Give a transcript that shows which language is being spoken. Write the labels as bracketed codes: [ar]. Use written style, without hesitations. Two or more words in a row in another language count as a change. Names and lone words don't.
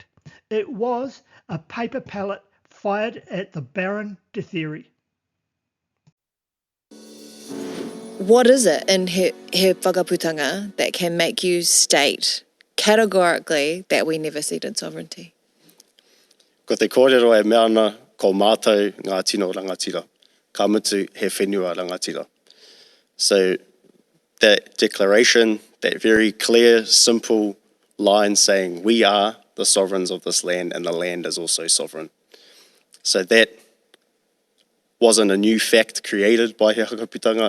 [en] It was a paper pellet fired at the Baron de Theory. What is it in he whakaputanga that can make you state categorically that we never ceded sovereignty? [mi] Ko te kōrero e meana ko mātou ngā tino rangatira. Ka mutu he whenua rangatira. [en] So that declaration, that very clear, simple line saying we are the sovereigns of this land and the land is also sovereign. So that wasn't a new fact created by he whakaputanga.